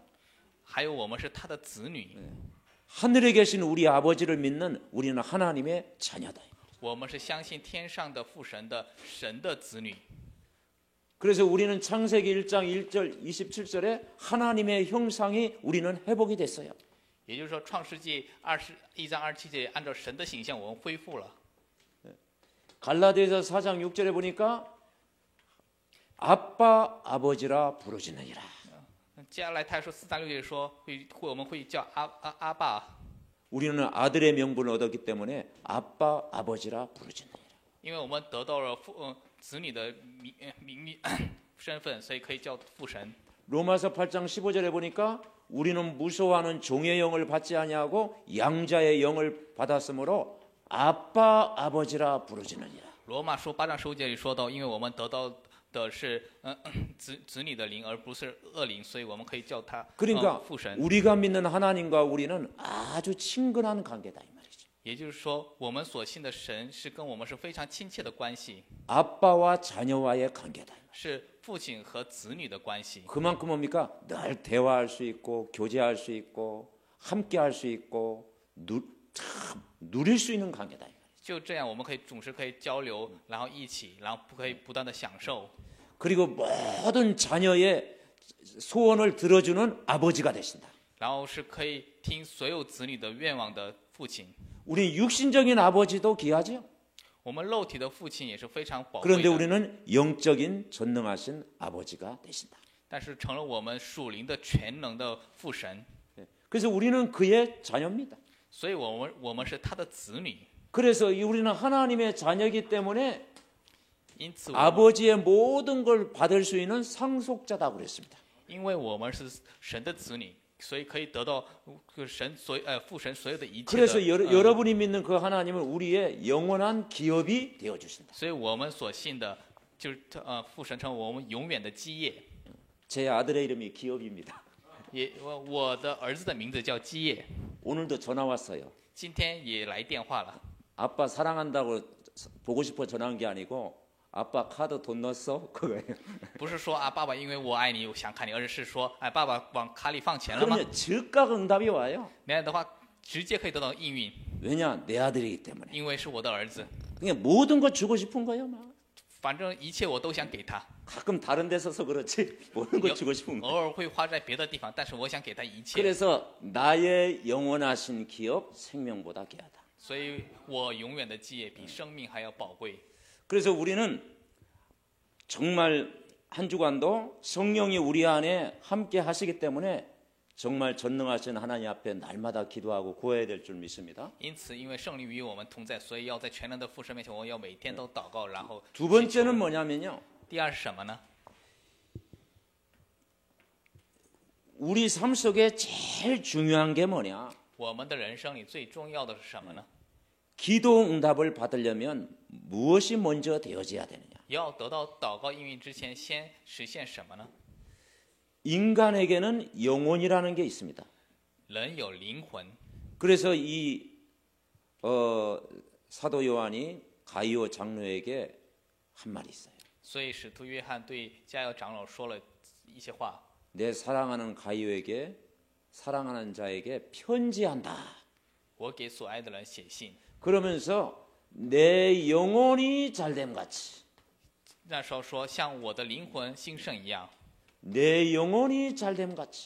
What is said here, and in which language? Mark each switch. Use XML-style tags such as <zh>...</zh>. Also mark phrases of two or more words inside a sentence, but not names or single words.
<zh>还有我们是他的子女，</zh> <ko>하늘에 계신 우리 아버지를 믿는 우리는 하나님의 자녀다.</ko> <zh>我们是相信天上的父神的子女。</zh> <ko>그래서 우리는 창세기 1장 1절 27절에 하나님의 형상이 우리는 회복이 됐어요.</ko> <zh>也就是说，《创世纪》1章27节，按照神的形象，我们恢复了。</zh> <ko>갈라디아서 4장 6절에 보니까 아빠 아버지라 부르짖느니라.</ko> <zh>接下来他说4章6节说我们会叫阿爸，</zh> <ko>우리는 아들의 명분을 얻었기 때문에 아빠 아버지라 부르짖느니라.</ko> <zh>因为我们得到了子女的名身份，所以可以叫父神。</zh> <ko>로마서 8장 15절에 보니까 우리는 무서워하는 종의 영을 받지 아니하고 양자의 영을 받았으므로 아빠 아버지라 부르짖느니라.</ko> <zh>罗马书8章15节里说到，因为我们得到的是子女的灵，而不是恶灵，所以我们可以叫他</zh> <ko>그러니까</ko> <zh>父神。</zh> <ko>우리가 믿는 하나님과 우리는 아주 친근한 관계다 이 말이죠.</ko> <zh>也就是说，我们所信的神是跟我们是非常亲切的关系，</zh> <ko>아빠와 자녀와의 관계다.</ko> <zh>是父亲和子女的关系。</zh> <ko>그만큼 뭡니까? 늘 대화할 수 있고 교제할 수 있고 함께할 수 있고 참 누릴 수 있는 관계다.</ko> <zh>就这样，我们总是可以交流，然后一起，然后可以不断的享受。</zh> <ko>그리고 모든 자녀의 소원을 들어주는 아버지가 되신다.</ko> <zh>然后是可以听所有子女的愿望的父亲。</zh> <ko>우리 육신적인 아버지도 귀하죠.</ko> <zh>我们肉体的父亲也是非常宝贵</zh> <ko>그런데</ko> <zh>的，</zh> <ko>우리는 영적인 전능하신 아버지가 되신다.</ko> <zh>但是成了我们属灵的全能的父神，</zh> <ko>그래서 우리는 그의 자녀입니다.</ko> <zh>所以我们是他的子女。</zh> <ko>그래서 우리는 하나님의 자녀이기 때문에</ko> <zh>因此，</zh> <ko>아버지의 모든 걸 받을 수 있는 상속자다 그랬습니다.</ko> <zh>因为我们是神的子女，所以可以得到父神所有的一切的。</zh> <ko>그래서 여러분이 믿는 그 하나님은 우리의 영원한 기업이 되어 주신다.</ko> <zh>所以我们所信的就是父神成为我们永远的基业。</zh> <ko>제 아들의 이름이 기업입니다.</ko> <zh>我的儿子的名字叫基业，</zh> <ko>오늘도 전화 왔어요.</ko> <zh>今天也来电话了。</zh> <ko>아빠 사랑한다고 보고 싶어 전화한 게 아니고 아빠 카드 돈 넣었어? 그거예요.</ko> <zh>不是说爸爸因为我爱你我想看你，而是说爸爸往卡里放钱了吗？</zh> <ko>그러면 즉각 응답이 와요.</ko> <zh>那样的话直接可以得到应允，</zh> <ko>왜냐? 내 아들이기 때문에.</ko> <zh>因为是我的儿子，</zh> <ko>그냥 모든 거 주고 싶은 거예요. 막.</ko> <zh>反正一切我都想给他，</zh> <ko>가끔 다른 데 서서 그렇지 모든 거 주고 싶은 거.</ko> <zh>偶尔会花在别的地方，但是我想给他一切。</zh> <ko>그래서 나의 영원하신 기업 생명보다 귀하다.</ko> <zh>所以我永远的基业比生命还要宝贵。</zh> <ko>그래서 우리는 정말 한 주간도 성령이 우리 안에 함께 하시기 때문에 정말 전능하신 하나님 앞에 날마다 기도하고 구해야 될 줄 믿습니다.</ko> <zh>因此，因为圣灵与我们同在，所以要在全能的父神面前，我们要每天都祷告，然后</zh> <ko>두 번째는 뭐냐면요.</ko> <zh>第二是什么呢？</zh> <ko>우리 삶 속에 제일 중요한 게 뭐냐?</ko> <zh>我们的人生里最重要的是什么呢？</zh> <ko>기도 응답을 받으려면 무엇이 먼저 되어져야 되느냐?</ko> <zh>要得到祷告应允之前，先实现什么呢？</zh> <ko>인간에게는 영혼이라는 게 있습니다.</ko> <zh>人有灵魂，</zh> <ko>그래서 이 사도 요한이 가이오 장로에게 한 말이 있어요.</ko> <zh>所以使徒约翰对加油长老说了一些话。</zh> <ko>내 사랑하는 가이오에게 사랑하는 자에게 편지한다.</ko> <zh>我给所爱的人写信，</zh> <ko>그러면서 내 영혼이 잘됨 같이</ko> <zh>那时候说像我的灵魂兴盛一样，</zh> <ko>내 영혼이 잘됨 같이</ko>